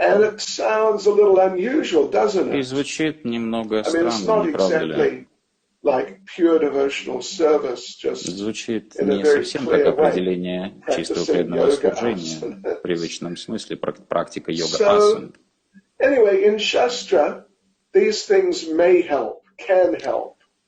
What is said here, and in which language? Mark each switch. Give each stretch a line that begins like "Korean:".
English: And it sounds a little unusual, doesn't it?
Russian: И звучит немного странно, не правда ли?
English: Like pure devotional service, just
Russian: звучит не совсем как определение чистого преданного служения в привычном смысле, практика йога-асан.
English: Anyway, in Shastra, these things may help, can help.